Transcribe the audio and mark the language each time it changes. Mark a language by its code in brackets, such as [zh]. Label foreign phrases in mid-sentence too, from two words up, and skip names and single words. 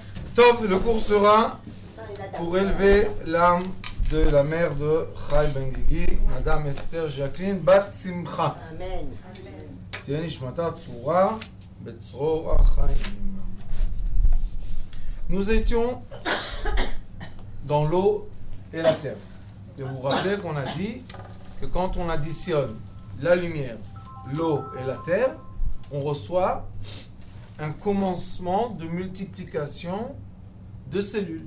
[fr] Tov, le cours sera pour élever l'âme de la mère de Chai Ben Gigi, Madame Esther Jacqueline Bat Simcha. Amen. [he] תהיה נשמתה צרורה בצרור החיים. [fr] Nous étions dans l'eau et la terre. Et vous vous rappelez qu'on a dit que quand on additionne la lumière, l'eau et la terre, on reçoit un commencement de multiplication de cellules.